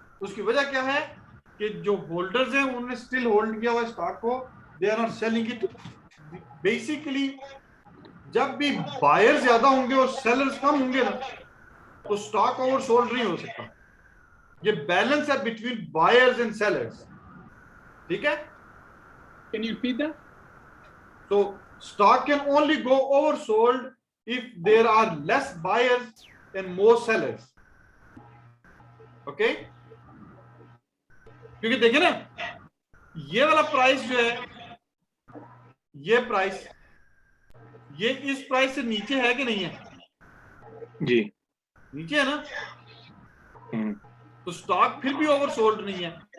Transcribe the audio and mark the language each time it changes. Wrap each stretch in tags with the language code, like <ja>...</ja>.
<hi>उसकी वजह क्या है कि जो होल्डर्स हैं उन्होंने स्टिल होल्ड किया हुआ स्टॉक को,</hi> <en>They are not selling it.</en> <hi>Basically जब भी बायर ज्यादा होंगे और सेलर्स कम होंगे ना, तो स्टॉक ओवरसोल्ड नहीं हो सकता। ये बैलेंस है</hi> <en>between buyers and sellers,</en> <hi>ठीक है?</hi> <en>Can you repeat that? So stock can only go oversold if there are less buyers and more sellers. Okay?</en> <hi>क्योंकि देखिए ना, ये वाला प्राइस जो है, ये प्राइस, ये इस प्राइस से नीचे है कि नहीं है? जी। नीचे है ना? तो स्टॉक फिर भी ओवरसोल्ड नहीं है।</hi>